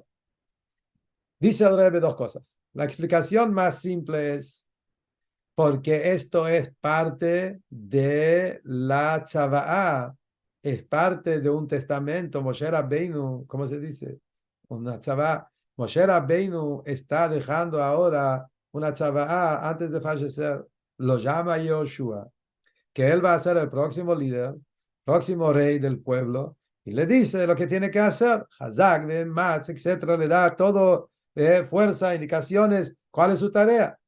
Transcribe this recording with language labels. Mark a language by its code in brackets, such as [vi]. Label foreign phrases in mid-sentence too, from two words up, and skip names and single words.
[es] Dice el Rebbe dos cosas. La explicación más simple es porque esto es parte de la tzava'á, es parte de un testamento. Moshe Rabbeinu, ¿cómo se dice? Una tzava'á. Moshe Rabbeinu está dejando ahora una tzava'á antes de fallecer. Lo llama Yoshua, que él va a ser el próximo líder, próximo rey del pueblo, y le dice lo que tiene que hacer, [he] חזק אמץ, [es] etcétera, le da todo fuerza, indicaciones, cuál es su tarea.